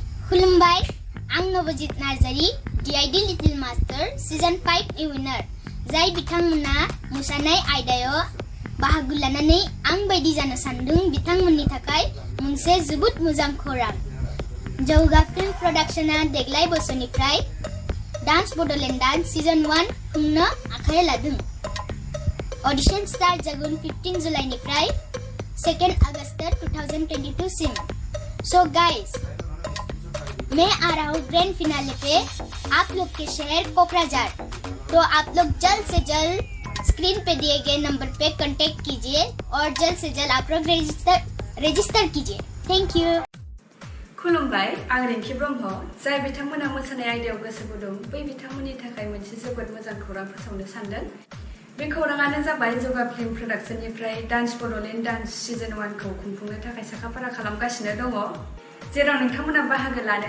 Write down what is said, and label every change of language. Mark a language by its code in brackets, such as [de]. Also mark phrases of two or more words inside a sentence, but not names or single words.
[brx] खुलुमबाय आं नवजित नार्जारी DID लिटिल मास्टार सीजन 5 नि विनार जाय बिथांमोना मोसानाय आयदायाव बाहागो लानानै आं बायदि जानो सानदों बिथांमोननि थाखाय मोनसे जोबोद मोजां खौरां जौगा फिल्म प्रडाक्शना देग्लाय बोसोरनिफ्राय डान्स बडलेण्ड सीजन 1 खुंनो आखायाव लादों [en] audition start [brx] जागोन 15 जुलाइनिफ्राय 2 अगस्त 2022 सिम [en] so guys [hi] मैं आ रहा हूँ [en] grand finale [hi] पे आप लोग के शहर कोकराझार तो आप लोग जल्द से जल्द स्क्रीन पे दिए गए नंबर पे कांटेक्ट कीजिए और जल्द से जल्द आप लोग रजिस्टर कीजिए [en] thank you [brx] खुलुमबाय आं रिंकी ब्रह्म जाय बिथांमोना मोसानाय आयदायाव गोसो गुदुं बै बिथांमोननि थाखाय मोनसे जोबोद मोजां खौरां फोसावनो सानदों बे खौराङानो जाबाय जौगा फिल्म प्रडाक्शननिफ्राय डान्स बडलेण्ड डान्स सीजन 1 खौ खुंफुंनो थाखाय साखाफारा खालामगासिनो दङ जेराव नोंथांमोना बाहागो लानो